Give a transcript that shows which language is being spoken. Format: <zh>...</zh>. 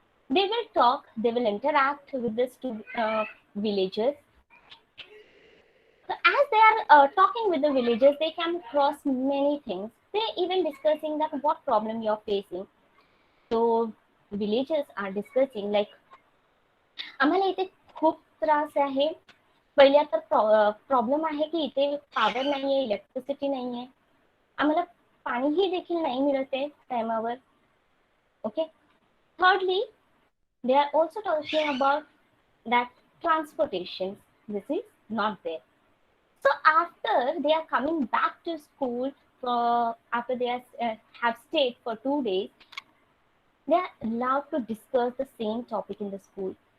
<en>They will talk, they will interact with the villagers. So as they are talking with the villagers, they come across many things. They even discussing that what problem you are facing. So villagers are discussing like</en> <mr>आम्हाला इथे खूप त्रास आहे. पहिल्या तर problem आहे की इथे पॉवर नाहीये, इलेक्ट्रिसिटी नाहीये. आम्हाला पाणीही देखील नाही मिळत आहे टायमावर.</mr> <en>Okay. Thirdly, they are also talking about that transportation. This is not there. So after they are coming back to school after they have stayed for 2 days, they are allowed to discuss the same topic in the school.</en>